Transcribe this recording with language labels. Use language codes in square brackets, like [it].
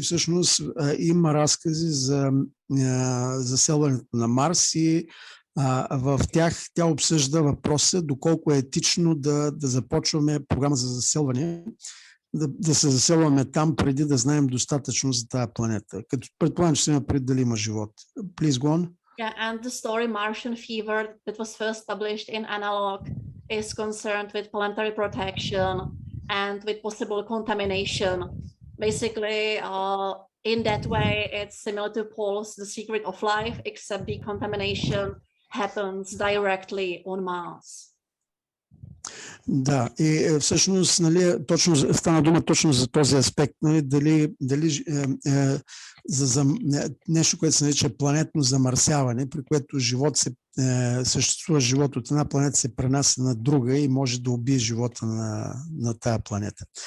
[bg] Всъщност има разкази за заселването на Марс и в тях тя обсъжда въпроса доколко е етично да започваме програма за заселване, да се заселваме там преди да знаем достатъчно за тази планета. Като предполагам, че се има пред дали има живот. [en] Please go on. Yeah, and the story Martian Fever that was first published in Analog is concerned with planetary protection and with possible contamination. Basically, in that way, it's similar to Paul's The Secret of Life, except the contamination happens directly on Mars. [bg] Да, и всъщност, точно стана дума точно за този аспект, дали за нещо, което се нарича планетно замърсяване, при което съществува живот от една планета, се пренася на друга и може да убие живота на тая планета.